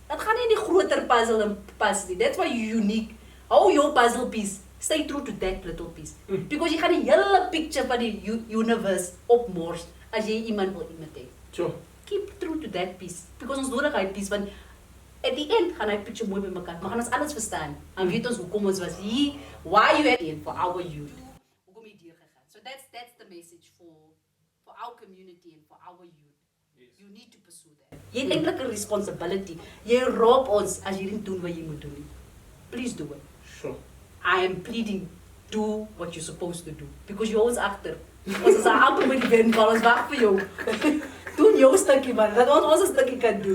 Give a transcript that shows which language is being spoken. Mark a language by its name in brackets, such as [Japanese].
[Afrikaans] Dit gaan nie in die groter puzzle in pas nie. [English] That's why you're unique. Hou your puzzle piece. Stay true to that little piece. [Afrikaans] Because jy gaan die hele picture van die universe opmors as jy iemand wil imitate. [English] Sure. Keep true to that piece. Because [Afrikaans] ons nodig hy [English] piece, want at the end [Afrikaans] gaan hy picture mooi by mekaar. Maar gaan ons alles verstaan. En weet ons hoekom ons was hier, [English] why you had in for our youth. [Afrikaans] Hoekom jy deur gegaan. So [English] So that's the message for our community and for our youth. Yes. You need to pursue that. [Afrikaans] Jy het eintlik 'n responsibility. Jy roep ons as jy nie doen wat jy moet doen nie. [English] Please do it. Sure. I am pleading, do what you're supposed to do. Because you're always agter. [Afrikaans] Ons is amper by die wenbal, ons wag vir jou. Doen jou stukkie man, dat ons 'n stukkie kan doen.